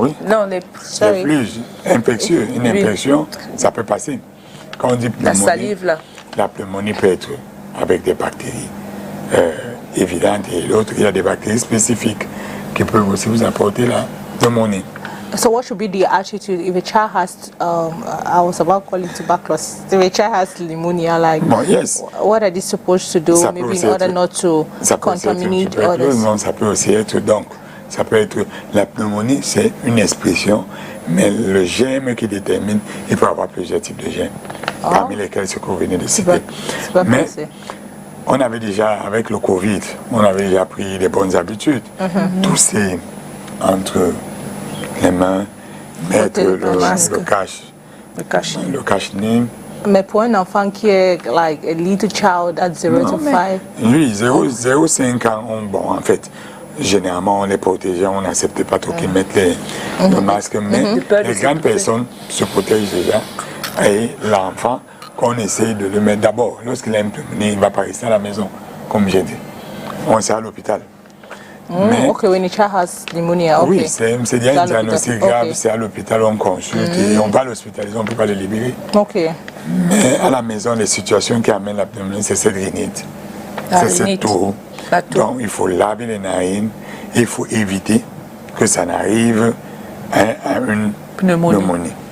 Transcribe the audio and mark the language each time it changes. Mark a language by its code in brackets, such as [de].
[fr] Oui. Non, les fluges infectieux, une infection, ça peut passer. Quand on dit pneumonie, la salive là. La pneumonie peut être avec des bactéries évidentes et l'autre, il y a des bactéries spécifiques qui peuvent aussi vous apporter la pneumonie. [en] So what should be the attitude if a child has, I was about calling tuberculosis, if a child has pneumonia, like, yes. What are they supposed to do, [fr] ça [en] maybe in order not to contaminate others? [fr] Non, ça peut aussi être, donc, ça peut être, la pneumonie, c'est une expression, mais le germe qui détermine, il peut y avoir plusieurs types de germes, parmi lesquels ce que vous venez de citer. Mais on avait déjà, avec le Covid, on avait déjà pris les bonnes habitudes. Tousser entre les mains, mettre le cache-nez. Mais pour un enfant qui est [en] like a little child at 0 to 5? [fr] Oui, 0-5 ans, bon, en fait, généralement on les protégeait, on n'acceptait pas trop qu'ils mettent le masque, mais les grandes personnes se protègent déjà. Et l'enfant, qu'on essaye de le mettre d'abord, lorsqu'il a une pneumonie, il ne va pas rester à la maison, comme j'ai dit. On est à l'hôpital. [en] When a child has pneumonia, [fr] oui, c'est déjà un diagnostic grave, c'est à l'hôpital, on consulte et on va l'hospitaliser, on ne peut pas le libérer. Mais à la maison, les situations qui amènent la pneumonie, c'est cette rhinite, c'est cette toux. Donc il faut laver les narines, il faut éviter que ça n'arrive à une pneumonie.